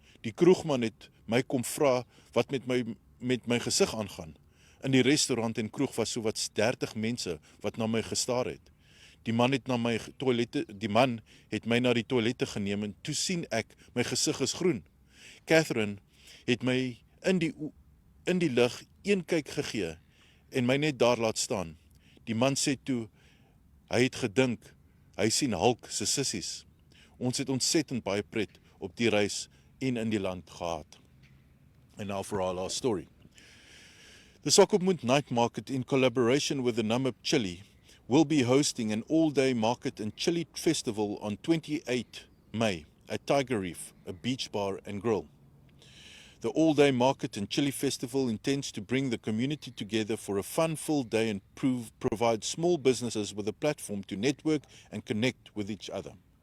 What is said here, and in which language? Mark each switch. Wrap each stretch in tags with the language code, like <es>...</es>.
<af>Die kroegman het my kom vra wat met my gesig aangaan. In die restaurant en kroeg was sowat 30 mense wat na my gestaar het. Die man het my na die toilette geneem en toe sien ek my gesig is groen. Catherine het my in die lug een kyk gegee en my net daar laat staan. Die man sê toe, hy het gedink, hy sien Hulk se sissies. Ons het ontsettend baie pret op die reis en in die land gehad.</af> <en>And now for our last story. The Sokopmund Night Market, in collaboration with the Namib Chili, will be hosting an all-day market and chili festival on 28 May at Tiger Reef, a beach bar and grill. The all-day market and chili festival intends to bring the community together for a fun-filled day and provide small businesses with a platform to network and connect with each other.</en>